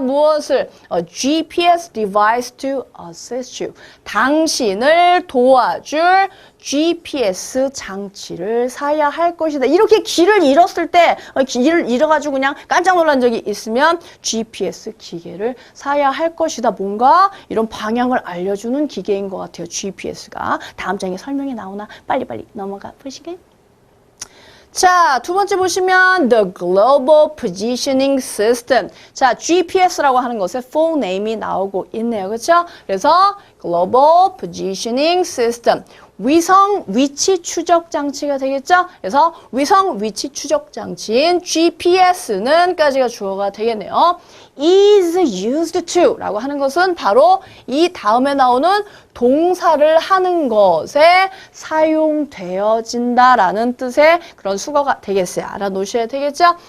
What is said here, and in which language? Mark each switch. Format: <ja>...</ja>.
<ko>무엇을?</ko> <en>A GPS device to assist you.</en> <ko>당신을 도와줄 GPS 장치를 사야 할 것이다. 이렇게 길을 잃었을 때 길을 잃어가지고 그냥 깜짝 놀란 적이 있으면 GPS 기계를 사야 할 것이다. 뭔가 이런 방향을 알려주는 기계인 것 같아요. GPS가. 다음 장에 설명이 나오나 빨리빨리 넘어가 보시게요. 자, 두 번째 보시면 The Global Positioning System. 자, GPS라고 하는 것의 full name이 나오고 있네요. 그렇죠? 그래서 Global Positioning System. 위성 위치 추적 장치가 되겠죠? 그래서 위성 위치 추적 장치인 GPS는 까지가 주어가 되겠네요. is used to 라고 하는 것은 바로 이 다음에 나오는 동사를 하는 것에 사용되어진다라는 뜻의 그런 수거가 되겠어요. 알아놓으셔야 되겠죠?</ko>